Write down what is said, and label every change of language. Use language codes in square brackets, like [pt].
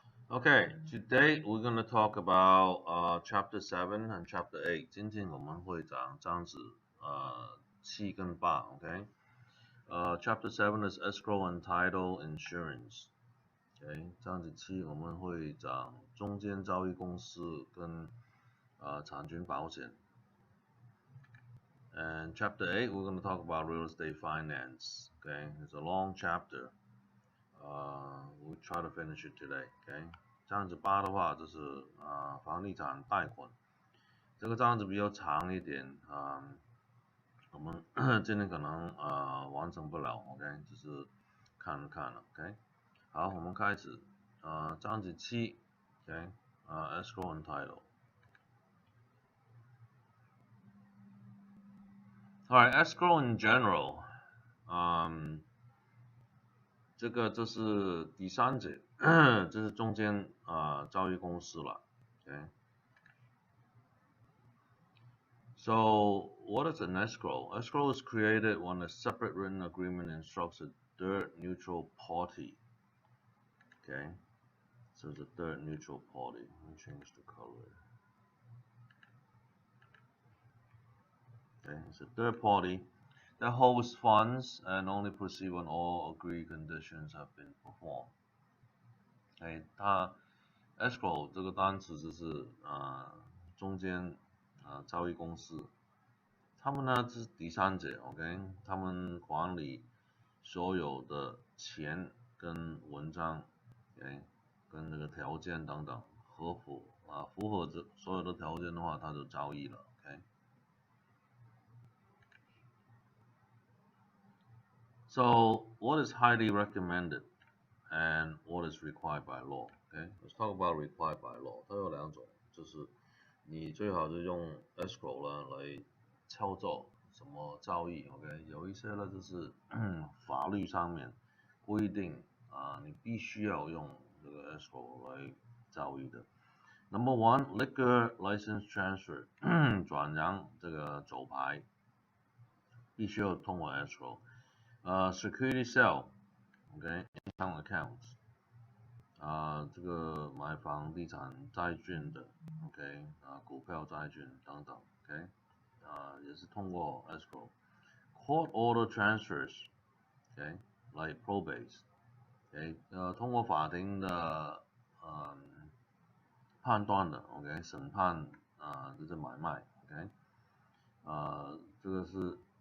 [en] Okay, today we're gonna talk about chapter 7 and chapter 8. [zh] 今天我们会讲章子7跟8 ，OK？ [en] Chapter 7 is escrow and title insurance。 [zh] OK，章子7我们会讲中间交易公司跟产权保险。 [en] And chapter 8 we're gonna talk about real estate finance. Okay, it's a long chapter. We'll try to finish it today. [zh] OK，章子8的话就是房地产贷款，这个章子比较长一点我们今天可能完成不了 ，OK， 只是看看 ，OK。好，我们开始章子7 ，OK， [en] escrow and title。 Alright, escrow in general， [zh] 这个就是第三节，这是中间交易公司了 ，OK。 [en] So what is an escrow? Escrow is created when a separate written agreement instructs a third neutral party. Okay, so it's a third neutral party. Let me change the color. Okay, it's a third party that holds funds and only proceed when all agreed conditions have been performed. [zh] Okay, 它 escrow 这个单词就是中间交易公司，他们呢是第三者 ，OK， 他们管理所有的钱跟文章 ，OK， 跟那个条件等等符合这所有的条件的话，他就交易了 ，OK。 [en] So what is highly recommended and what is required by law? Okay, let's talk about required by law. [zh] 它有两种，就是你最好是用 escrow 呢来操作什么交易 ，OK？有一些呢就是法律上面规定你必须要用这个 escrow 来交易的。 [en] Number one, liquor license transfer [zh] 转让这个酒牌必须要通过 [en] escrow。 security sale, OK, income accounts， [zh] 这个买房地产债券的 ，OK， 股票债券等等 ，OK， 也是通过 escrow。 [en] Court order transfers, OK, like probates, [zh] OK， 通过法庭的判断的 ，OK， 审判就是买卖 ，OK， 这个是